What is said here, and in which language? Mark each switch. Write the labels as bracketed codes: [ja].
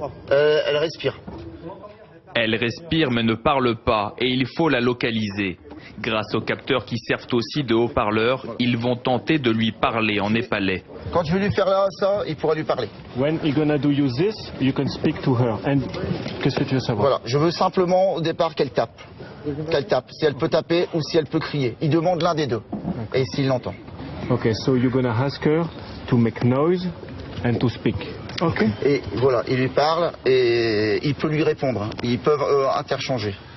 [fr] Elle respire. Elle respire mais ne parle pas et il faut la localiser. Grâce aux capteurs qui servent aussi de haut-parleurs, ils vont tenter de lui parler en népalais. Quand je vais lui faire là, ça, il pourra lui parler. [en] When you're gonna do use this, you can speak to her. [fr] And qu'est-ce que tu veux savoir? Voilà, je veux simplement au départ qu'elle tape. Qu'elle tape, si elle peut taper ou si elle peut crier. Il demande l'un des deux. Et s'il l'entend. [en] Okay, so you're gonna ask her to make noise and to speak. Okay. [fr] Et voilà, il lui parle et il peut lui répondre. Ils peuvent interchanger.